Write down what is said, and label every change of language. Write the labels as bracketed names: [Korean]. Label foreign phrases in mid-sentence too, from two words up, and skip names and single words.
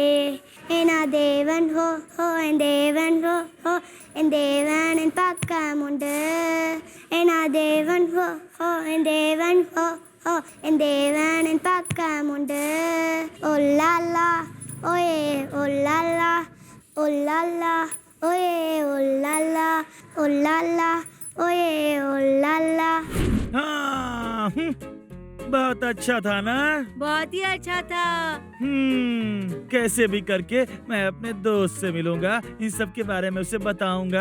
[Tamil] என் தேவன் ஹோ ஹோ, என் தேவன் ஹோ ஹோ, என் தேவன் என் பக்கம் உண்டு. என் தேவன் ஹோ ஹோ, என் தேவன் ஹோ ஹோ, என் தேவன் என் பக்கம் உண்டு. ஓ லாலா ஓயே ஓ லாலா ஓ லாலா ओए ओ लाला ओ लाला ओए ओ लाला. [Hindi] हाँ, बहुत अच्छा था ना? बहुत ही अच्छा था। कैसे भी करके मैं अपने दोस्त से मिलूंगा, इन सब के बारे में उसे बताऊंगा।